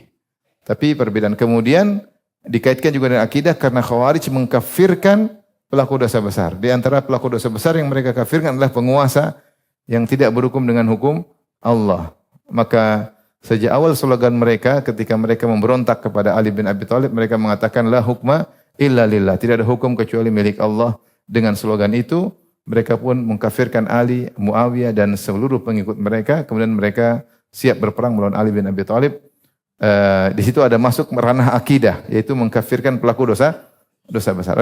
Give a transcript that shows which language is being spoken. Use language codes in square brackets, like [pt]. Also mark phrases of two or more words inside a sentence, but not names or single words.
[id] Tapi perbedaan kemudian dikaitkan juga dengan akidah karena Khawarij mengkafirkan pelaku dosa besar. Di antara pelaku dosa besar yang mereka kafirkan adalah penguasa yang tidak berhukum dengan hukum Allah. Maka sejak awal slogan mereka ketika mereka memberontak kepada Ali bin Abi Thalib, mereka mengatakan [ar] لا حكم إلا لله. [id] Tidak ada hukum kecuali milik Allah. Dengan slogan itu mereka pun mengkafirkan Ali, Muawiyah dan seluruh pengikut mereka. Kemudian mereka siap berperang melawan Ali bin Abi Thalib. Di situ ada masuk ranah akidah, yaitu mengkafirkan pelaku dosa besar.